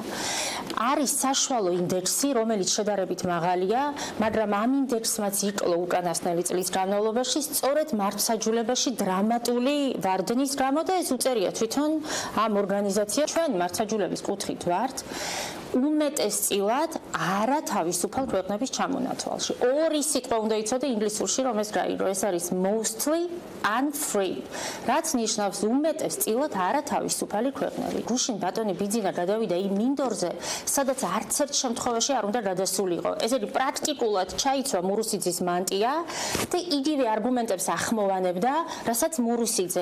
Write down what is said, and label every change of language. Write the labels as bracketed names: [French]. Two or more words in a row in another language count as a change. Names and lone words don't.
[Georgian] არის საშუალო ინდექსი, რომელიც შედარებით მაღალია, მაგრამ ამ ინდექსმაც იკლო უკანასკნელი წლის განმავლობაში სწორედ მართლმსაჯულებაში დრამატული ვარდნის გამო და ეს უწერია თვითონ ამ ორგანიზაციას. ჩვენ მართლმსაჯულების კუთხით ვართ უმეტესწილად არა თავისუფალ ქვეყნების ჩამონათვალში. ორი სიტყვა უნდა იცოდე ინგლისურში, რომ ეს გაიგო, ეს არის [English] mostly and free. [Georgian] რაც ნიშნავს უმეტესწილად არა თავისუფალი ქვეყნები. გუშინ ბატონი ბიძინა გადავიდა იმ მინდორზე, სადაც არც ერთ შემთხვევაში არ უნდა გადასულიყო. ეს არის პრაქტიკულად ჩაიცვა მურუსიძის მანტია და იგივე არგუმენტებს ახმოვანებდა, რასაც მურუსიძე.